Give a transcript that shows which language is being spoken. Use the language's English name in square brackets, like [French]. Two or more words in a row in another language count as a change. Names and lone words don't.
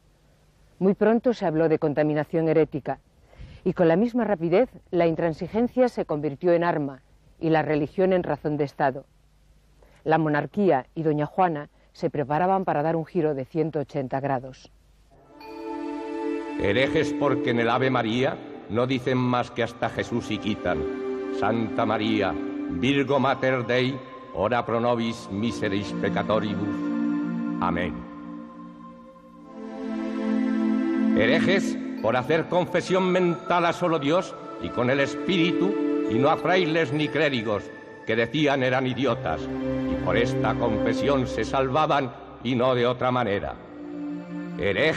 [Spanish] Muy pronto se habló de contaminación herética, y con la misma rapidez la intransigencia se convirtió en arma y la religión en razón de Estado. La monarquía y doña Juana se preparaban para dar un giro de 180 grados. Herejes porque en el Ave María no dicen más que hasta Jesús y quitan. [Latin] Santa María, Virgo Mater Dei, ora pro nobis miseris peccatoribus. [Spanish] Amén. Herejes por hacer confesión mental a solo Dios y con el Espíritu, y no a frailes ni clérigos, que decían eran idiotas, y por esta confesión se salvaban y no de otra manera.